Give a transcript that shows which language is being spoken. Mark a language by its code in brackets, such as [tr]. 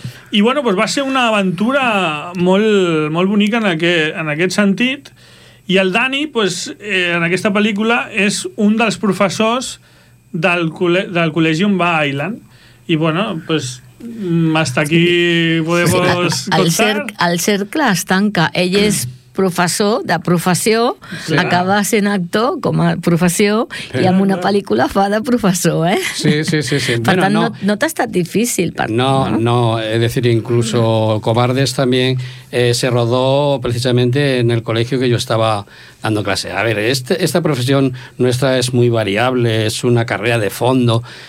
[ca] I bueno, doncs, va ser una aventura molt, molt bonica en aquest sentit. I el Dani doncs, en aquesta pel·lícula és un dels professors del col·legi on va a Island. [es] I, bueno, pues, hasta aquí podemos contar. [ca] El cercle es tanca. Ell és professor de professió, sí, acaba sent actor com a professió, sí, i en una pel·lícula fa de professor, eh? Sí. Per bueno, tant, no t'ha estat difícil. [es] No, es decir, incluso Cobardes también se rodó precisamente en el colegio que yo estaba dando clase. A ver, esta profesión nuestra es muy variable, es una carrera de fondo...